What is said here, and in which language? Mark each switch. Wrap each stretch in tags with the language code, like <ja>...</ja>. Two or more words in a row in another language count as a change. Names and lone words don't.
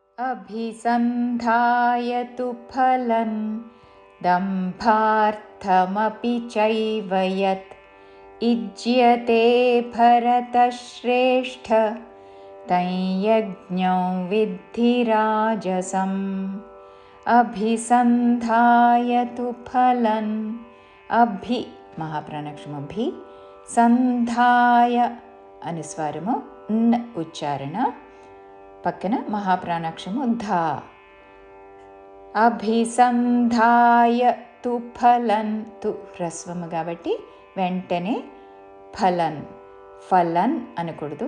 <sa>अभिसन्धाय तु फलं दम्भार्थमपि चैव यत् इज्यते भरतश्रेष्ठ तं यज्ञो विद्धि राजसम्। अभिसन्धाय तु फलं</sa> <te>अभि महाप्राणाक्षरము</te> <sa>अभि सन्धाय</sa> <te>అనుస్వారము న్ ఉచ్చారణ పక్కన మహాప్రాణాక్షరము ధా.</te> <sa>अभिसन्धाय तु फलन्</sa> <te>తు హ్రస్వము కాబట్టి వెంటనే ఫలన్ ఫలన్ అనకూడదు.</te>